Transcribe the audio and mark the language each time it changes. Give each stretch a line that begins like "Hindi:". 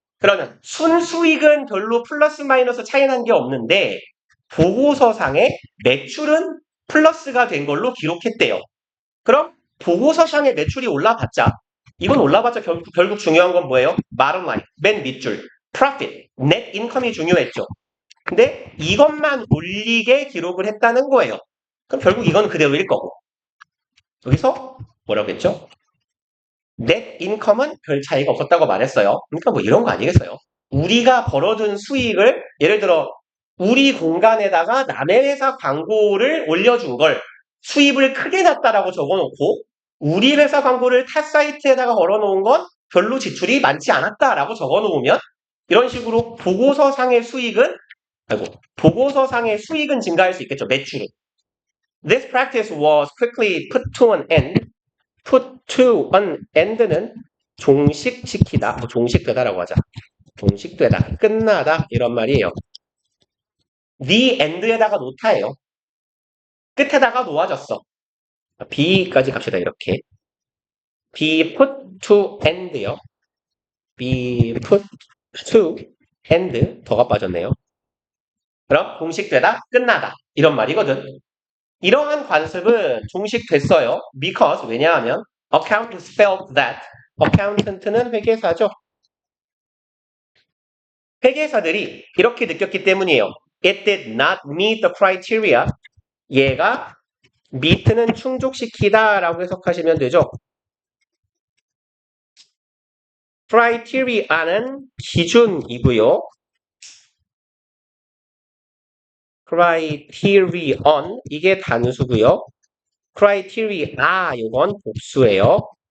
Korean: 그러면 순수익은 별로 플러스 마이너스 차이 난 게 없는데 보고서상의 매출은 플러스가 된 걸로 기록했대요. 그럼 보고서상의 매출이 올라봤자 이건 올라봤자 결국 중요한 건 뭐예요? bottom line, 맨 밑줄.
English: profit, net income이
Korean: 중요했죠. 근데 이것만 올리게 기록을 했다는 거예요. 그럼 결국 이건 그대로일 거고. 여기서 뭐라고 했죠? net income은 별 차이가 없었다고 말했어요. 그러니까 뭐 이런 거 아니겠어요? 우리가 벌어둔 수익을 예를 들어 우리 공간에다가 남의 회사 광고를 올려준 걸 수입을 크게 났다라고 적어놓고 우리 회사 광고를 타 사이트에다가 걸어놓은 건 별로 지출이 많지 않았다라고 적어놓으면 이런 식으로 보고서상의 수익은 보고서상의 수익은 증가할 수 있겠죠. 매출이.
English: This practice was quickly put to an end. put to an end는
Korean: 종식시키다, 종식되다라고 하자. 종식되다, 끝나다 이런 말이에요. the end에다가 놓다예요. 끝에다가 놓아졌어. B까지 갑시다. 이렇게.
English: be put to end요. be put to end
Korean: 더가 빠졌네요. 그럼 종식되다, 끝나다 이런 말이거든. 이러한 관습은 종식됐어요.
English: because
Korean: 왜냐하면
English: accountant felt that accountant는
Korean: 회계사죠. 회계사들이 이렇게 느꼈기 때문이에요.
English: It did not meet the criteria.
Korean: 얘가 meet는 충족시키다 라고 해석하시면 되죠. criteria는 기준이고요. criterion 이게 단수고요. criteria 이건 복수예요.